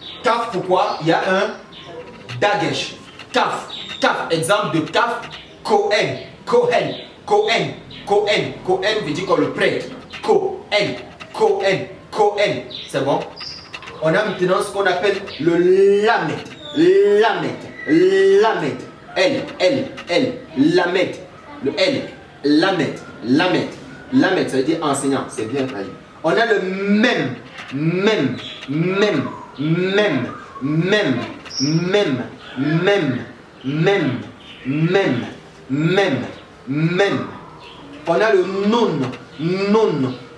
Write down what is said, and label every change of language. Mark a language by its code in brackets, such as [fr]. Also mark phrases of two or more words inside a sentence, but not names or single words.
[fr] Kaf, pourquoi? Il y a un dagesh. Kaf, kaf, exemple de kaf, Kohen, Kohen, Kohen, Kohen, Kohen veut dire qu'on le prêtre. Kohen, Kohen, Kohen. C'est bon? On a maintenant ce qu'on appelle le lamet. Lamet, lamet. L, lamet. Le L, lamet, lamet. Lamet, ça veut dire enseignant. C'est bien traduit. On a le même. On a le nun.